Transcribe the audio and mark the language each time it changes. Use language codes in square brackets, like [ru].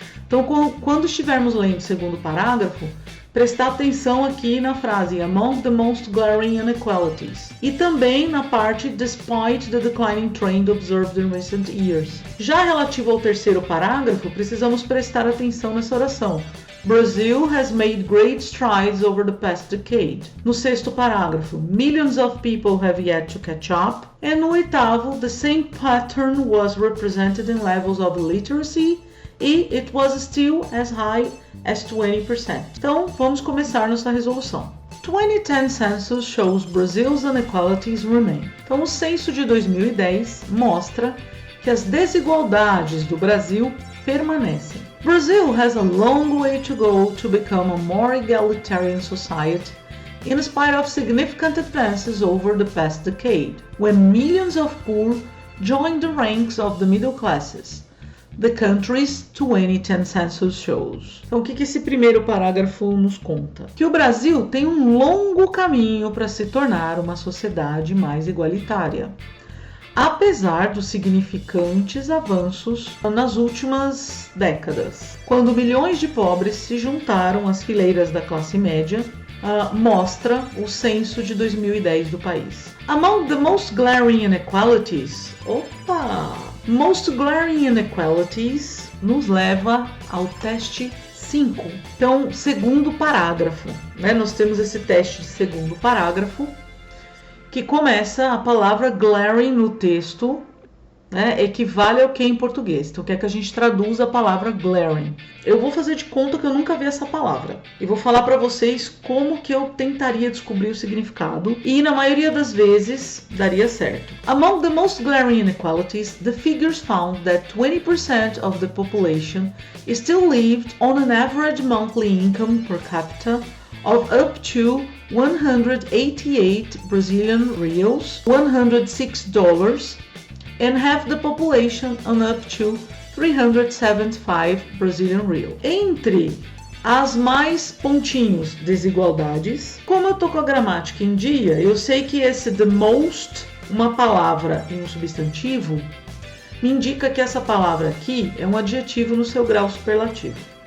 [pt] Então, quando estivermos lendo o segundo parágrafo, prestar atenção aqui na frase [en] among the most glaring inequalities. [pt] E também na parte [en] despite the declining trend observed in recent years. [pt] Já relativo ao terceiro parágrafo, precisamos prestar atenção nessa oração. [en] Brazil has made great strides over the past decade. [pt] No sexto parágrafo, [en] millions of people have yet to catch up. [pt] E no oitavo, [en] the same pattern was represented in levels of illiteracy e it was still as high as 20%. [pt] Então, vamos começar nossa resolução. [en] 2010 census shows Brazil's inequalities remain. [pt] Então, o censo de 2010 mostra que as desigualdades do Brasil permanecem. [en] Brazil has a long way to go to become a more egalitarian society, in spite of significant advances over the past decade, when millions of poor joined the ranks of the middle classes. The country's 2010 census shows. [pt] Então, o que esse primeiro parágrafo nos conta? Que o Brasil tem um longo caminho para se tornar uma sociedade mais igualitária, apesar dos significantes avanços nas últimas décadas. Quando milhões de pobres se juntaram às fileiras da classe média, mostra o censo de 2010 do país. [en] Among the most glaring inequalities, most glaring inequalities [pt] nos leva ao teste 5. Então, segundo parágrafo, né? Nós temos esse teste de segundo parágrafo, que começa a palavra glaring no texto, né, equivale ao que em português. Então, quer que a gente traduza a palavra glaring. Eu vou fazer de conta que eu nunca vi essa palavra. E vou falar para vocês como que eu tentaria descobrir o significado. E, na maioria das vezes, daria certo. [en] Among the most glaring inequalities, the figures found that 20% of the population still lived on an average monthly income per capita of up to 188 Brazilian reals, $106, and half the population on up to 375 Brazilian reals. [pt] Entre as mais pontinhos desigualdades, como eu tô com a gramática em dia, eu sei que esse [en] the most, [pt] uma palavra e um substantivo, me indica que essa palavra aqui é um adjetivo no seu grau superlativo.